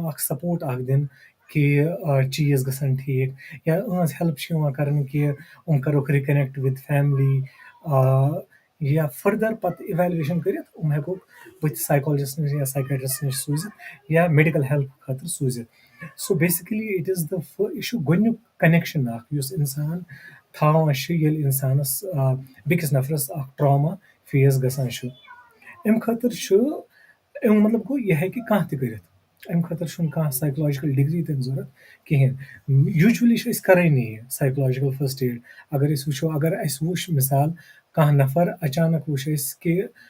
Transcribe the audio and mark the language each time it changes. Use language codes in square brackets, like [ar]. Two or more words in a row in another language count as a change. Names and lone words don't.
[ks] اَکھ سَپوٹ اَکھ دِنہٕ کہِ چیٖز گژھن ٹھیٖک یا إہٕنٛز ہیٚلٕپ چھِ یِوان کَرنہٕ کہِ یِم کَروکھ [en] reconnect with family [ks] یا فٔردَر پَتہٕ اِویلویشَن کٔرِتھ یِم ہٮ۪کوکھ بٔتھِ سایکالجِسٹ نِش یا سایکیٹرٛسٹ نِش سوٗزِتھ یا [en] medical help [ks] خٲطرٕ سوٗزِتھ [en] so basically it is [ks] یہِ چھُ گۄڈنیُک کَنیکشَن اَکھ یُس اِنسان تھاوان چھُ ییٚلہِ اِنسانَس بیٚکِس نفرَس اَکھ [en] trauma face [ks] گژھان چھُ اَمہِ خٲطرٕ چھُ اَمیُک مطلب گوٚو یہِ ہیٚکہِ کانٛہہ تہِ کٔرِتھ اَمہِ خٲطرٕ چھُنہٕ کانٛہہ [en] psychological degree [ks] تہِ ضوٚرَتھ کِہیٖنۍ یوٗجؤلی چھِ أسۍ کَرٲنی یہِ [en] psychological first aid [ks] اگر أسۍ وٕچھو اگر اَسہِ وٕچھ مِثال کانٛہہ نفر اچانک وٕچھ أسۍ کہِ